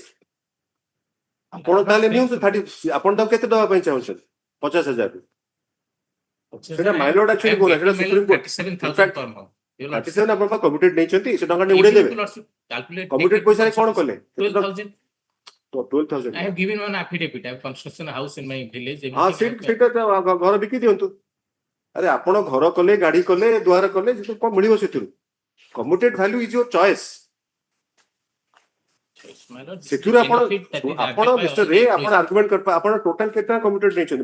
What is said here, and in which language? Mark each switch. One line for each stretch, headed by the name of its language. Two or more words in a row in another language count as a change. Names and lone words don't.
Odia: ଆପଣ ତାହେଲେ ନିଅନ୍ତୁ 30, ଆପଣ ତାକୁ କେତେ ଦବା ପାଇଁ ଚାହୁଁଛନ୍ତି? 50,000। ସେଟା
English: my lord
Odia: ଆକ୍ଚୁଆଲି କହୁନା, ସେଟା ସୁପ୍ରିମ କୋର୍ଟ। 37 ଆପଣ କମିଟେଡ୍ ନେଇଛନ୍ତି, ସେ ଟଙ୍କା ଉଡେଇ ଦେବେ। କମିଟେଡ୍ ପଇସାରେ କ'ଣ କଲେ? 12,000।
English: I have given one affidavit. I have construction a house in my village.
Odia: ହଁ, ସେଇଟା ଘର ବିକି ଦିଅନ୍ତୁ। ଆରେ ଆପଣ ଘର କଲେ, ଗାଡି କଲେ, ଦୁଆର କଲେ, କ'ଣ ମିଳିବ ସେଥିରୁ?
English: commuted value is your choice.
Odia: ସେଥିରୁ ଆପଣ ମିଷ୍ଟର ରେ ଆପଣ ଆର୍ଗୁମେଣ୍ଟ କରିପାରିବେ। ଆପଣ ଟୋଟାଲ କେତେ ଟଙ୍କା କମିଟେଡ୍ ନେଇଛନ୍ତି?